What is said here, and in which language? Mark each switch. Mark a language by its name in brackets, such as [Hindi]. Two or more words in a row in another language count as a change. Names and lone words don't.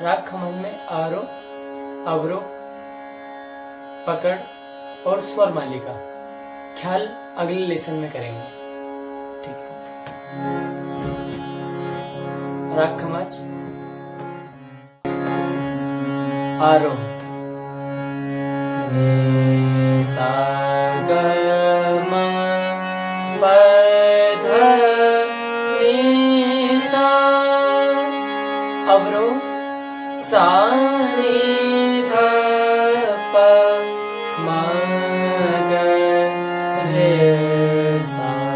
[Hindi] राग खमाज में आरोह, अवरोह, पकड़ और स्वर मालिका ख्याल अगले लेसन में करेंगे। ठीक है। राग खमाज आरोह नी सा ग म प ध नी सा, अवरोह सा नी ध प म ग रे सा।